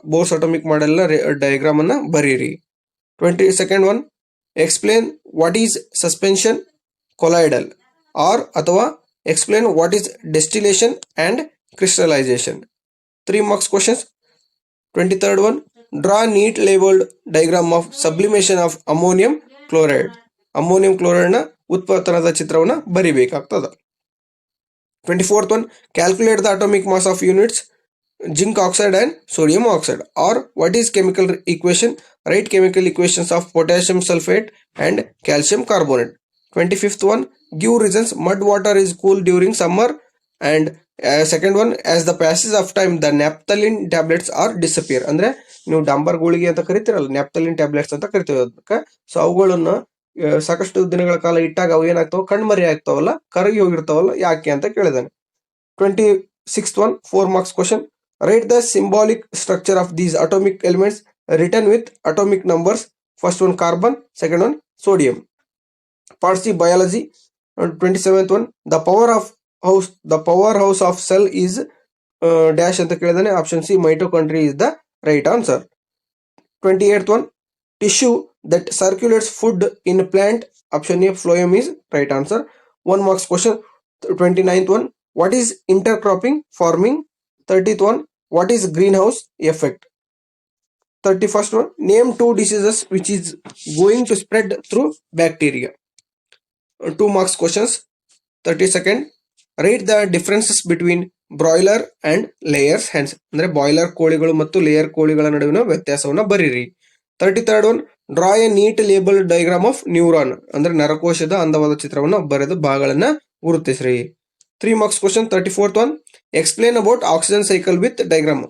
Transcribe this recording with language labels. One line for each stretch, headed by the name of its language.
English: Bohr's atomic model diagram
Kannada: ಅನ್ನ ಬರೀರಿ.
English: 22nd one, explain what is suspension colloidal or ಅಥವಾ explain what is distillation and crystallization. 3 marks questions. 23rd one, draw neat labelled diagram of sublimation of ammonium chloride.
Kannada: Ammonium chloride ನ ಉತ್ಪನ್ನದ ಚಿತ್ರವನ್ನ ಬರಿಬೇಕಾಗ್ತದ.
English: 24th one, calculate the atomic mass of units zinc oxide and sodium oxide. Or what is chemical equation? Write chemical equations of potassium sulfate and calcium carbonate. 25th one, give reasons mud water is cool during summer. And second one, as the passage of time the naphthalene tablets are disappear.
Kannada: ಅಂದ್ರೆ ನೀವು ಡಾಂಬರ್ ಗುಳಿಗೆ ಅಂತ ಕರಿತೀರಲ್ಲ, naphthalene tablets ಅಂತ ಕರಿತೀವಿ ಅದಕ್ಕೆ. So ಅವುಗಳನ್ನ ಸಾಕಷ್ಟು ದಿನಗಳ ಕಾಲ ಇಟ್ಟಾಗ ಅವು ಏನಾಗ್ತಾವ, ಕಣ್ಮರಿ ಆಗ್ತಾವಲ್ಲ, ಕರಗಿ ಹೋಗಿರ್ತಾವಲ್ಲ, ಯಾಕೆ ಅಂತ ಕೇಳಿದಾನೆ.
English: 26th one, 4 marks question. Write the symbolic structure of these atomic elements written with atomic numbers. First one carbon, second one sodium. Part C biology. 27th one, the powerhouse of cell is dash
Kannada: ಅಂತ ಕೇಳಿದಾನೆ.
English: Option C mitochondria is the right answer. 28th one, tissue that circulates food in plant. Option A phloem is right answer. 1 marks question. 29th one, what is intercropping farming? 30th one, what is greenhouse effect? 31st one, name 2 diseases which is going to spread through bacteria. 2 marks questions. 32nd, write the differences between broiler and layers hens.
Kannada: ಅಂದ್ರೆ boiler ಕೋಳಿಗಳು ಮತ್ತು layer ಕೋಳಿಗಳ ನಡುವಿನ ವ್ಯತ್ಯಾಸವನ್ನ ಬರೀರಿ.
English: 33rd one, draw a neat label diagram of neuron.
Kannada: ಅಂದ್ರೆ ನರಕೋಶದ ಅಂದವಾದ ಚಿತ್ರವನ್ನು ಬರೆದು ಭಾಗಗಳನ್ನ ಗುರುತಿಸ್ರಿ.
English: 3 marks question. 34th one, explain about oxygen cycle with diagram.